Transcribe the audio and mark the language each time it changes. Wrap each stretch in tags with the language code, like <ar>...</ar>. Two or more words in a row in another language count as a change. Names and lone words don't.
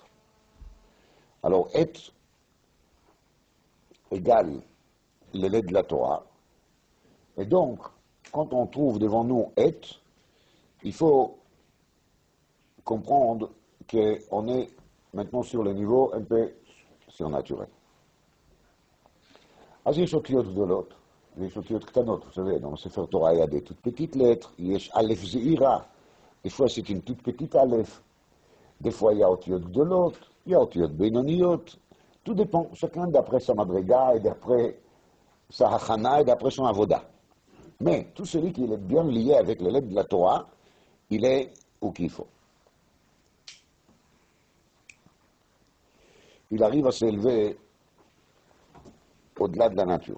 <fr>Alors, Et égale les lettres de la Torah. Et donc, quand on trouve devant nous Et, il faut comprendre qu'on est maintenant sur le niveau un peu surnaturel.</fr> <he>אז יש אותיות גדולות, ויש אותיות קטנות,</he> <fr>vous savez, dans le</fr> <he>ספר תורה,</he> <fr>il y a des toutes petites lettres,</fr> <he>יש א' זעירה,</he> <fr>des fois c'est une toute petite א', des fois il y a</fr> <he>אותיות גדולות,</he> <fr>il y a</fr> <he>אותיות בינוניות,</he> <fr>tout dépend, chacun d'après sa madriga et d'après sa hachana et d'après son avoda. Mais tout celui qui est bien lié avec les lettres de la Torah, il est où qu'il faut. Il arrive à s'élever au-delà de la nature.</fr>